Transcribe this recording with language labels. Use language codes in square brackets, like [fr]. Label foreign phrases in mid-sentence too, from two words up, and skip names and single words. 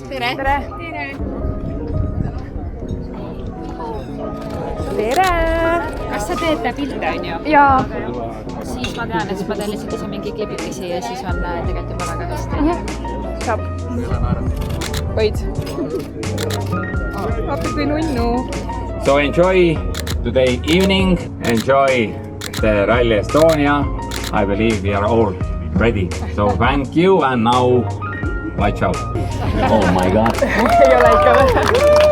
[et] Tere! Tere! Tere! Kas sa teed pilte, on ju? Jaa. Siis ma tean, et ma teen lihtsalt ise mingi klipikesi ja siis on tegelikult juba väga hästi. Saab. Võid. Appi kui nunnu. [en] So enjoy today evening, enjoy the Rally Estonia. I believe we are all ready. So thank you and now watch out. Oh my god. [et] Ei ole ikka või?